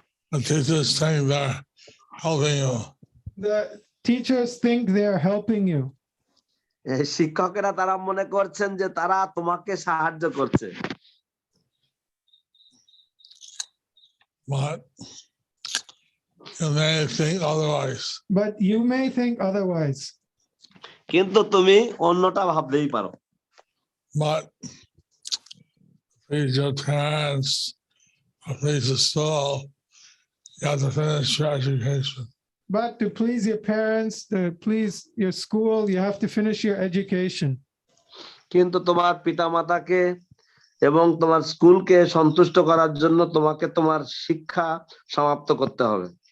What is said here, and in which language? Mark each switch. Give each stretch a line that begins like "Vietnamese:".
English: The teachers think they're helping you. The teachers think they're helping you.
Bangla: শিক্ষকেরা তারা মনে করছেন যে তারা তোমাকে সাহায্য করছে।
English: But you may think otherwise. But you may think otherwise.
Bangla: কিন্তু তুমি অন্যটা ভাবতেই পারো।
English: But please your parents, or please the school, you have to finish your education. But to please your parents, to please your school, you have to finish your education.
Bangla: কিন্তু তোমার পিতামাতাকে এবং তোমার স্কুলকে সন্তুষ্ট করার জন্য তোমাকে তোমার শিক্ষা সমাপ্ত করতে হবে।